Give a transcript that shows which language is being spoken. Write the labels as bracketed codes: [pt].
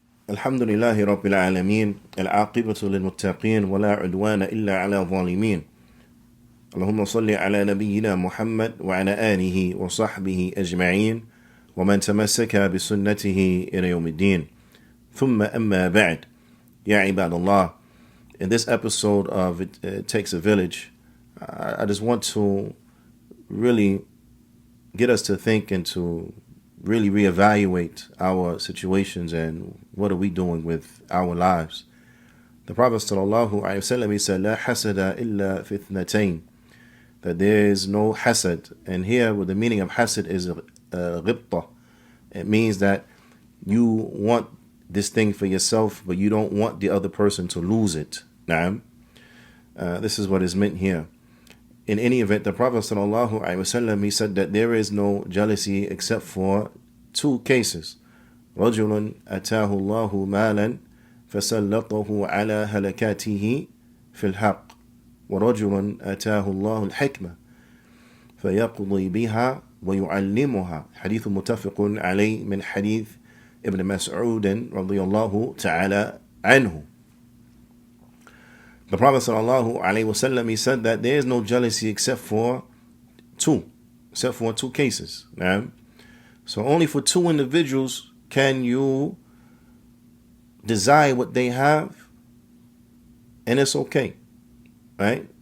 [ar] الحمد لله رب العالمين العاقبة للمتقين ولا عدوان إلا على الظالمين اللهم صل على نبينا محمد وعلى آله وصحبه أجمعين ومن تمسك بسنته إلى يوم الدين ثم أما بعد يا عباد الله. [en] In this episode of It Takes a Village, I just want to really get us to think and to really reevaluate our situations and what are we doing with our lives. The Prophet ﷺ, he said, [ar] لا حسد إلا في اثنتين, [en] that there is no hasad. And here, with the meaning of hasad is ghibta. It means that you want this thing for yourself, but you don't want the other person to lose it. Naam. This is what is meant here. In any event, the Prophet ﷺ, he said that there is no jealousy except for two cases. [ar] رَجُلٌ أَتَاهُ اللَّهُ مَالًا فَسَلَّطَهُ عَلَى هَلَكَاتِهِ فِي الْحَقِّ وَرَجُلٌ أَتَاهُ اللَّهُ الْحِكْمَةَ فَيَقْضِي بِهَا وَيُعَلِّمُهَا. حديث متفق عليه من حديث ابن مسعود رضي الله تعالى عنه. [en] The Prophet ﷺ, he said that there is no jealousy except for two cases. Right? So only for two individuals can you desire what they have, and it's okay. Right?